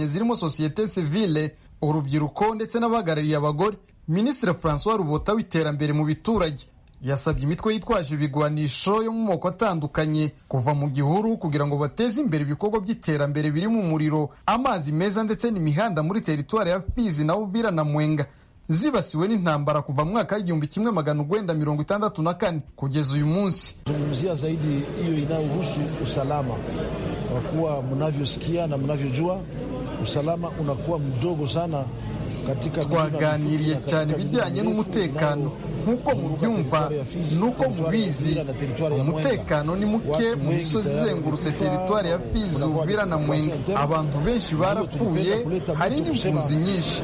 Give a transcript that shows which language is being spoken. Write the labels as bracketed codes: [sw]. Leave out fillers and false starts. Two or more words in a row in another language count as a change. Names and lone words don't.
[rw] zirimo [fr] societe civile, [rw] urubyiruko ndetse n'abahagarariye abagore, Ministre François Rubota w'iterambere mu biturage yasabye imitwe yitwaje ibigwanisho yo mu moko atandukanye kuva mu gihuru kugira ngo bateze imbere ibikorwa by'iterambere biri mu muriro, amazi meza ndetse n'imihanda muri teritwari ya Fizi na Uvira na Mwenga zibasiwe n'intambara kuva mu mwaka w'1964 kugeza uyu munsi. [sw] Zungumzia zaidi hiyo inayohusu usalama, kwa kuwa mnavyosikia na mnavyojua usalama unakuwa mdogo sana. [rw] Twaganiriye cyane ibijyanye n'umutekano nk'uko mubyumva nuko mubizi. Umutekano ni muke mu misozi izengurutse teritwari ya Fizi, Uvira na Mwenga. Abantu benshi barapfuye, hari n'impunzi nyinshi.